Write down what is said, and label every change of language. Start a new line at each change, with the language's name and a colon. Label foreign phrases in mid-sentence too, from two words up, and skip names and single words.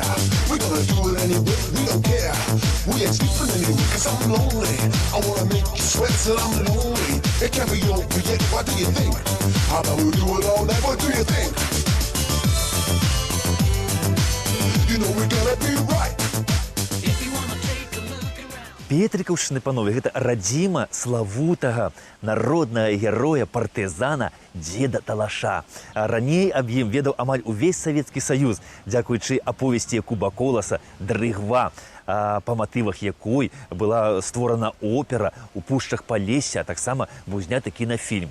English: We're gonna do it anyway, we don't care. We ain't sleeping anyway, cause I'm lonely. I wanna make you sweat till I'm lonely. It can't be over yet, what do you think? How about we do it all night, what do you think? You know we gotta be right.
Belarusian: Петрикаўшчыны, панове, гэта радзіма славутага народнага героя, партызана дзеда Талаша. Раней аб ім ведаў амаль увесь Савецкі Саюз, дзякуючы аповесці Якуба Коласа «Дрыгва», па матывах якой была створана опера ў пушчах Палесся, а таксама быў зняты кінафільм.